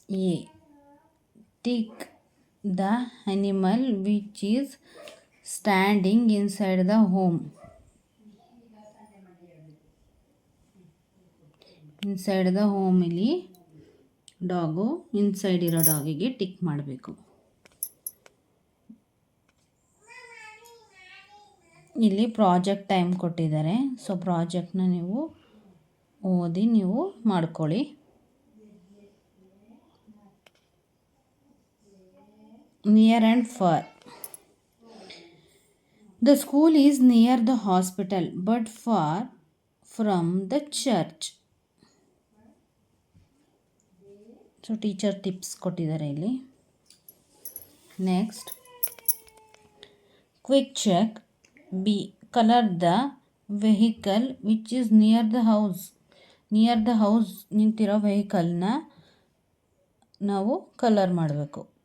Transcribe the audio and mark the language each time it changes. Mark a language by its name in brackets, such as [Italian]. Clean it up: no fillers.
[English] A tick the animal which is standing inside the home. Inside the home [Kannada] ಇಲ್ಲಿ dog, inside ಇರೋ ಡಾಗಿಗೆ tick ಮಾಡಬೇಕು. ಇಲ್ಲಿ project time ಕೊಟ್ಟಿದ್ದಾರೆ, so ಪ್ರಾಜೆಕ್ಟ್ನ ನೀವು ಓದಿ ನೀವು ಮಾಡ್ಕೊಳ್ಳಿ. [English] Near and far. The school is near the hospital but far from the church. [Kannada] So teacher tips ಕೊಟ್ಟಿದ್ದಾರೆ ಇಲ್ಲಿ. Next [English] Quick check. B. Color the vehicle which is near the house. Near the house [Kannada] ನಿಂತಿರೋ ವೆಹಿಕಲ್ನ ನಾವು colour ಮಾಡಬೇಕು.